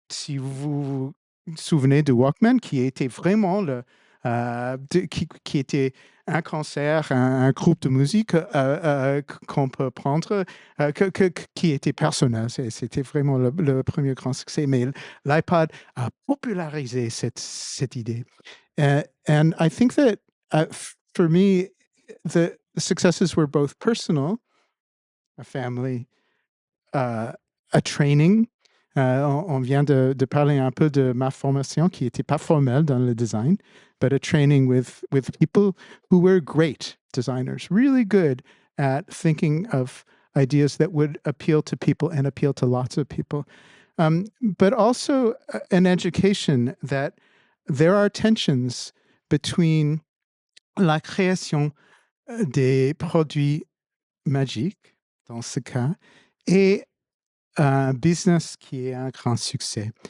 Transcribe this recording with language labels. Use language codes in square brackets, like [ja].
[fr] Si vous vous souvenez du Walkman, qui était vraiment qui était un concert, un groupe de musique qu'on peut prendre, qui était personnel. C'était vraiment le premier grand succès. Mais l'iPod a popularisé cette idée. [en] And I think that for me, the successes were both personal, a family, a training. On vient de parler un peu de ma formation qui n'était pas formelle dans le design, [fr] but a training with people who were great designers, really good at thinking of ideas that would appeal to people and appeal to lots of people. But also an education that there are tensions between la création des produits magiques, dans ce cas, et un business qui est un grand succès.